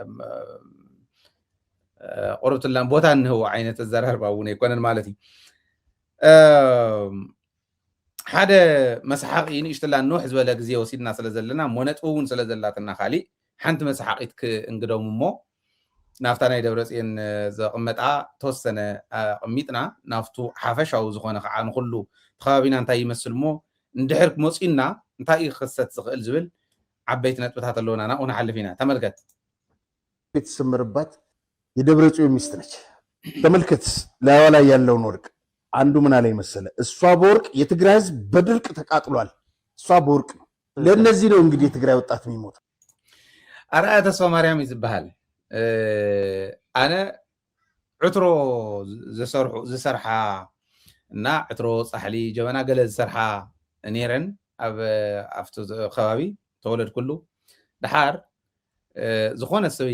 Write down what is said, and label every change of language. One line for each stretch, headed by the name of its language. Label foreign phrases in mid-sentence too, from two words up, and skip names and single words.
Tigrinya: ቆርብትላን ቦታ እንህቦ ዓይነት ኣዘራርባ እውን ኣይኮነን ማለት እዩ ሓደ መስሓቂ ንእሽተላ ንውሕ ዝበለ ግዜ ወሲድና ስለ ዘለና ሞነጥቡ እውን ስለ ዘላትና ካሊእ ሓንቲ መስሓቂት ክእንግዶም እሞ ናፍታ ናይ ደብረፅዮን ዘቕመጣ ተወሰነ ቅሚጥና ናፍቱ ሓፈሻዊ ዝኾነ ከዓ ንኩሉ ከባቢና እንታይ ይመስል ሞ እንድሕር መፂና እንታይ እዩ ክክሰት ዝኽእል ዝብል ዓበይቲ ነጥብታት ኣለውና ናብኡ ንሓልፍ ኢና ተመልከት
Amharic: የተሰመረባት የደብረጽዮን ሚስት ነች ተመልከት ላይዋ ላይ ያለውን ወርቅ አንዱ ምን አለ መሰለ እሷ በወርቅ የትግራይ ህዝብ በድርቅ ተቃጥሏል እሷ በወርቅ ነው ለነዚህ ነው እንግዲህ የትግራይ ወጣት የሚሞት
Tigrinya: አርአያ ተስፋ ማርያም ይዝበሃል ኣነ ዕትሮ ዝሰርሓ እና ዕትሮ ፃሕሊ ጀበና ገለ ዝሰርሓ ነይረን ኣብቲ ከባቢ ተወለድ ኩሉ ድሓር ዝኾነ ሰበይቲ